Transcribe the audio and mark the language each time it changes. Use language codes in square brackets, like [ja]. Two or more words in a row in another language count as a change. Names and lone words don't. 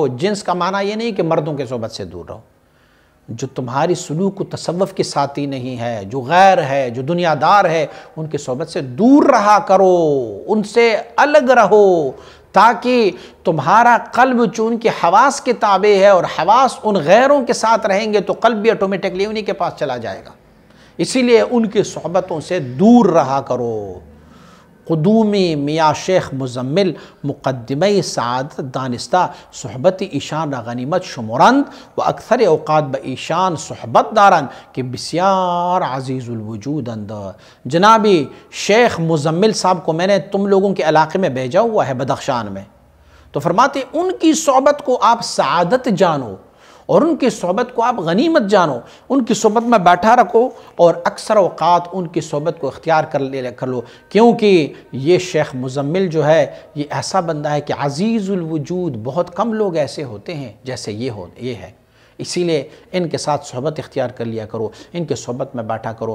[ur] جنس کا معنی یہ نہیں کہ مردوں کے صحبت سے دور رہو، جو تمہاری سلوک و تصوف کے ساتھی نہیں ہے، جو غیر ہے، جو دنیا دار ہے، ان کے صحبت سے دور رہا کرو، ان سے الگ رہو، تاکہ تمہارا قلب چونکہ حواس کے تابع ہے اور حواس ان غیروں کے ساتھ رہیں گے تو قلب بھی آٹومیٹکلی انہی کے پاس چلا جائے گا، اسی لیے ان کی صحبتوں سے دور رہا کرو۔ [fa] قدومی میاں شیخ مزمل مقدمہ سعادت دانستہ صحبت ایشان را غنیمت شمرند و اکثر اوقات با ایشان صحبت دارند کہ بسیار عزیز الوجود اند۔ [ur] جنابی شیخ مزمل صاحب کو میں نے تم لوگوں کے علاقے میں بھیجا ہوا ہے بدخشان میں، تو فرماتے ان کی صحبت کو آپ سعادت جانو، اور ان کی صحبت کو آپ غنیمت جانو، ان کی صحبت میں بیٹھا رکھو اور اکثر اوقات ان کی صحبت کو اختیار کر لو، کیونکہ یہ شیخ مزمل جو ہے یہ ایسا بندہ ہے کہ عزیز الوجود، بہت کم لوگ ایسے ہوتے ہیں جیسے یہ ہے، اسی لیے ان کے ساتھ صحبت اختیار کر لیا کرو، ان کے صحبت میں بیٹھا کرو۔